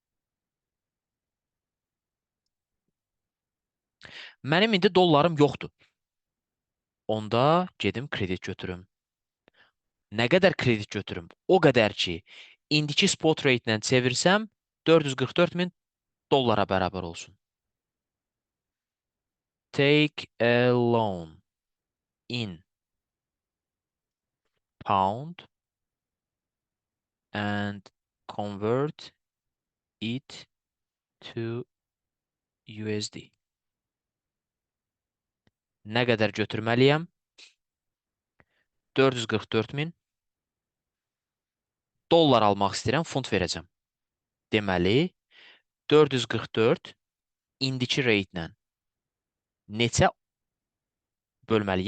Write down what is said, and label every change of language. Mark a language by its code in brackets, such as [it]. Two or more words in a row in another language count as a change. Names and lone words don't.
[az] Mənim indi dollarım yoxdur. Onda gedim kredit götürüm. Nə qədər kredit götürüm? O qədər ki, indiki [en] spot rate [az] ilə çevirsəm 444.000 dollara bərabər olsun. [en] Take a loan in pound and convert it to USD. [az] Nə qədər götürməliyəm? 444 min. Dollar almaq istəyirəm, funt verəcəm. Deməli, 444 indiki rate ilə neçə bölməli?